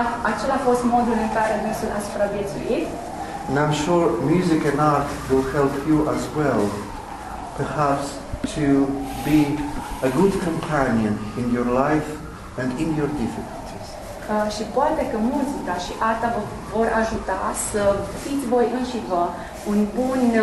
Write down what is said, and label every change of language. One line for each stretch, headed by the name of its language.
Romanian: Acela a fost modul în care dânsul a supraviețuit.
English: And I'm sure music and art will help you as well, perhaps to be a good companion in your life and in your difficulties.
Romanian: Și poate că muzica și arta vă vor ajuta să fiți voi înși vă un bun